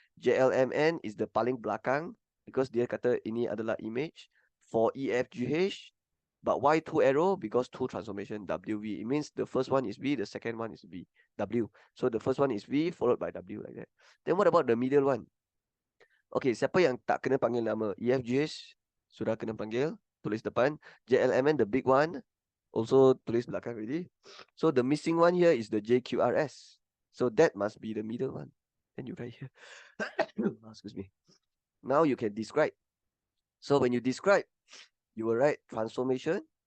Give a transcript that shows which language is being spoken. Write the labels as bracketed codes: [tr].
[en] JLMN is the [ms] paling belakang [en] because [ms] dia kata ini adalah [en] image for EFGH. But why two arrow? Because two transformation WV. It means the first one is V, the second one is V, W. So the first one is V followed by W like that. Then what about the middle one? [ms] Okay, siapa yang tak kena panggil nama? EFGH sudah kena panggil, tulis depan. [en] JLMN, the big one, also [ms] tulis belakang [en] already. So the missing one here is the JQRS. So that must be the middle one. Then you write here. Excuse me. Now you can describe. So when you describe, you will write transformation.